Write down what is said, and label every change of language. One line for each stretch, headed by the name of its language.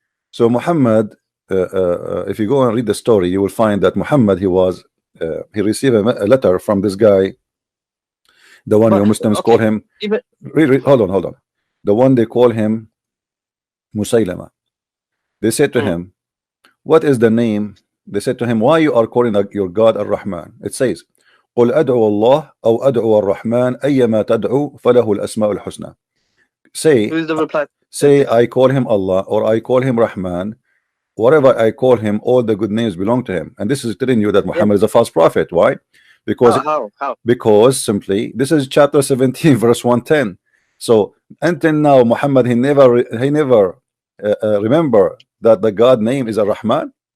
English: So Muhammad, if you go and read the story, you will find that Muhammad, he received a letter from this guy, the one your Muslims call him. Hold on. The one they call him Musaylama. They said to him, what is the name? They said to him, why you are calling your God Ar-Rahman? It says,
Arabic: قل أدعو الله أو أدعو الرحمن أيما تدعو فله الأسماء الحسنى.
English: Say I call him Allah or I call him Rahman. Whatever I call him, all the good names belong to him. And this is telling you that Muhammad is a false prophet. Why? Because how? Because simply this is chapter 17 verse 110. So until now Muhammad he never remember that the God name is Ar-Rahman.